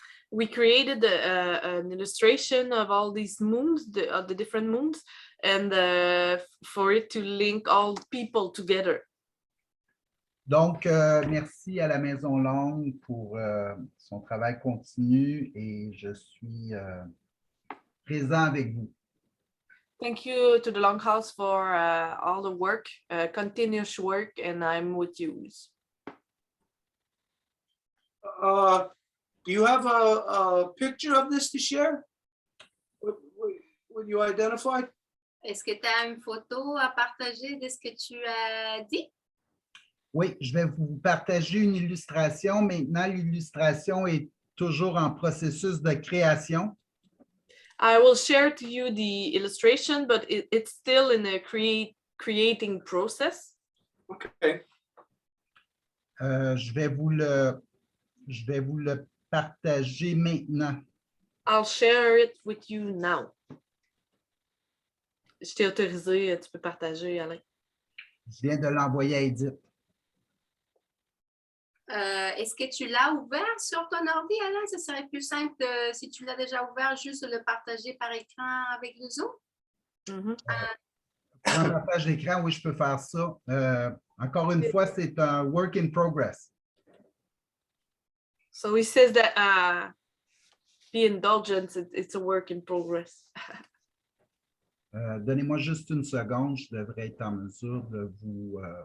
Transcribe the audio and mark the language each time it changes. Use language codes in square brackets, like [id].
[en] We created an illustration of all these moons, the different moons, and for it to link all people together. [fr] Donc, merci à la Maison Longue pour son travail continu et je suis présent avec vous. [en] Thank you to the Longhouse for all the work, continuous work, and I'm with you. Do you have a picture of this to share? Would you identify? [fr] Est-ce que tu as une photo à partager de ce que tu as dit? Oui, je vais vous partager une illustration. Maintenant, l'illustration est toujours en processus de création. [en] I will share to you the illustration, but it's still in a creating process. Okay. [fr] Je vais vous le partager maintenant. [en] I'll share it with you now. [fr] Je t'ai autorisé, tu peux partager, Alain. Je viens de l'envoyer à Edith. Est-ce que tu l'as ouvert sur ton ordi, Alain? Ce serait plus simple si tu l'as déjà ouvert, juste de le partager par écran avec nous autres. Pour un partage d'écran, oui, je peux faire ça. Encore une fois, c'est un [en] work in progress. So he says that be indulgent, it's a work in progress. [fr] Donnez-moi juste une seconde, je devrais être en mesure de vous...